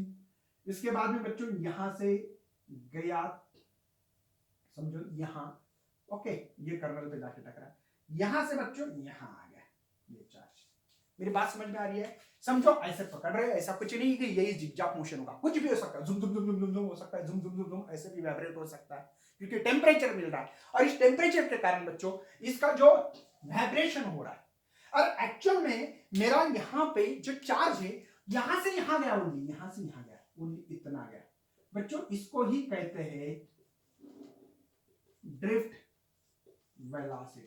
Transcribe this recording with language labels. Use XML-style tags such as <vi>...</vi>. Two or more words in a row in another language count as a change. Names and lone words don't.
<hi>इसके बाद में बच्चों यहां से गया, समझो यहां, ओके, ये कर्नल पे जाके टकरा, यहां से बच्चों यहां आ गया ये चार्ज। मेरी बात समझ में आ रही है? समझो ऐसे पकड़ रहे, ऐसा कुछ नहीं कि यही</hi> <en>zigzag motion</en> <hi>होगा, कुछ भी हो सकता है, जुम जुम जुम जुम जुम जुम हो सकता है, जुम जुम जुम जुम ऐसे भी वाइब्रेट हो सकता है, क्योंकि टेम्परेचर मिल रहा है और इस टेम्परेचर के कारण बच्चों इसका जो वाइब्रेशन हो रहा है। और एक्चुअल में मेरा यहां पे जो चार्ज है यहां से यहां गया, ओनली यहां से यहां गया, ओनली इतना गया बच्चों, इसको ही कहते हैं</hi> <en>drift velocity.</en>